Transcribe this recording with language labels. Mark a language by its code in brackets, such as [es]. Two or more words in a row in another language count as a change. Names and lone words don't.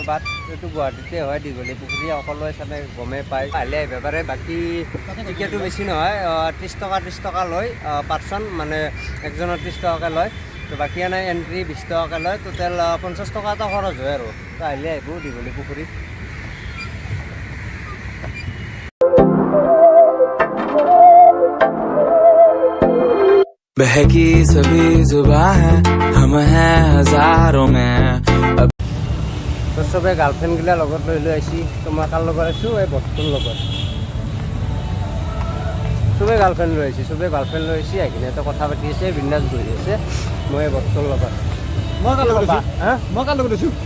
[as] বাট এইটো গুৱাহাটীতে হয়, দীঘলী পুখুৰী সকলোৱে চালে গমেই পায়, আহিলে আহিব পাৰে। বাকী টিকেটো বেছি নহয়, 30 টকা লয় পাৰ্চন, মানে একজনৰ 30 টকাকৈ লয়। তো বাকী এনে এণ্ট্ৰি 20 টকাকৈ লয়, টোটেল 50 টকা এটা খৰচ হয় আৰু। তো আহিলে আহিব দীঘলী পুখুৰীত। [hi] बहकी सभी जुबां है हम हैं हजारों में। [as] তো চবে গাৰ্লফ্ৰেণ্ডগিলা লগত লৈ আহিছি। তো মই কাৰ লগত আছোঁ? এই বস্তুৰ লগত। চবে গাৰ্লফ্ৰেণ্ড লৈ আহিছে আহি কিনে তো কথা পাতি আছে, বিন্দাছ বহি আছে। মই এই বস্তুৰ লগত। মই কাৰ লগত আছোঁ? মই কাৰ লগত আছোঁ?